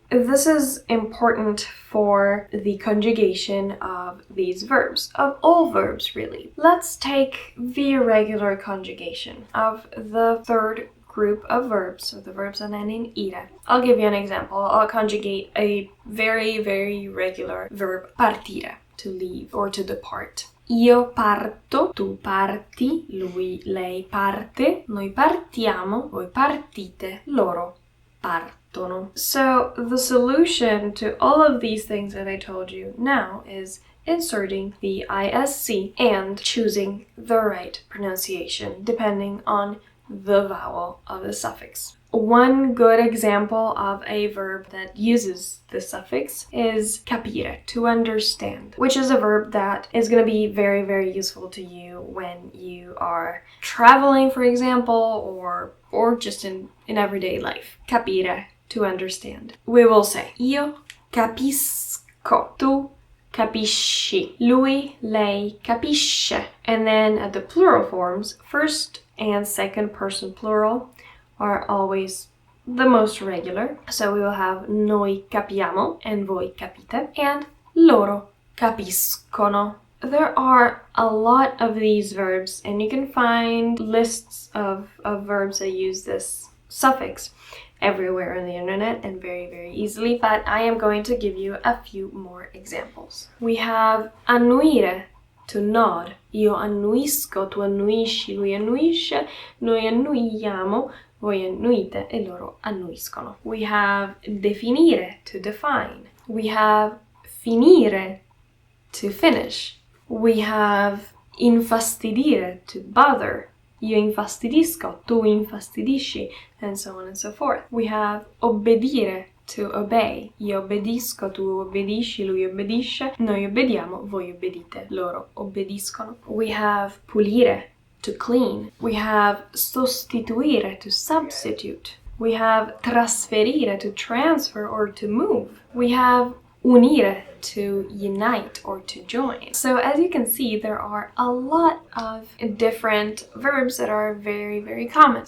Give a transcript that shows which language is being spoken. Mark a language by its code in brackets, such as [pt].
[en] This is important for the conjugation of these verbs, of all verbs really. Let's take the irregular conjugation of the third group of verbs, so the verbs that end in ire. I'll give you an example. I'll conjugate a very, very regular verb, partire, to leave or to depart. [it] Io parto, tu parti, lui, lei parte, noi partiamo, voi partite, loro partono. [en] So the solution to all of these things that I told you now is inserting the ISC and choosing the right pronunciation depending on the vowel of the suffix. One good example of a verb that uses the suffix is capire, to understand, which is a verb that is going to be very, very useful to you when you are traveling, for example, or just in everyday life. Capire, to understand. We will say [it] io capisco, tu capisci, lui, lei capisce. [en] And then at the plural forms, first and second person plural are always the most regular. So we will have [it] noi capiamo [en] and [it] voi capite [en] and [it] loro capiscono. [en] There are a lot of these verbs and you can find lists of verbs that use this suffix everywhere on the internet and very, very easily, but I am going to give you a few more examples. We have annuire, to nod. [it] Io annuisco, tu annuisci, lui annuisce, noi annuiamo, voi annuite e loro annuiscono. [en] We have definire, to define. We have finire, to finish. We have infastidire, to bother. [it] Io infastidisco, tu infastidisci, [en] and so on and so forth. We have obbedire, to obey. [it] Io obbedisco, tu obbedisci, lui obbedisce, noi obbediamo, voi obbedite, loro obbediscono. [en] We have pulire, to clean. We have sostituire, to substitute. We have trasferire, to transfer or to move. We have unire, to unite or to join. So as you can see, there are a lot of different verbs that are very, very common.